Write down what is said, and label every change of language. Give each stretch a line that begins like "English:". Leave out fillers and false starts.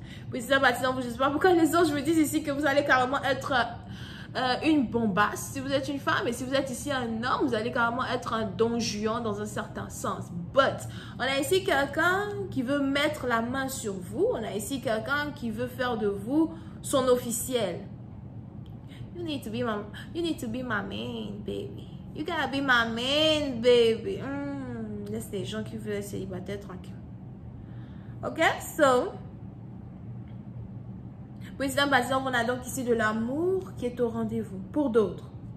French: Oui, c'est ça, Baptiste. Je ne sais pas pourquoi les autres, je me dis ici que vous allez carrément être une bombasse si vous êtes une femme. Et si vous êtes ici un homme, vous allez carrément être un don Juan dans un certain sens. But, on a ici quelqu'un qui veut mettre la main sur vous. On a ici quelqu'un qui veut faire de vous son officiel.
English: You need to be my main, baby. You gotta be my main, baby.
French: Laisse les gens qui veulent être célibataires tranquille.
English: Ok, so.
French: Président, par exemple, on a donc ici de l'amour qui est au rendez-vous pour d'autres.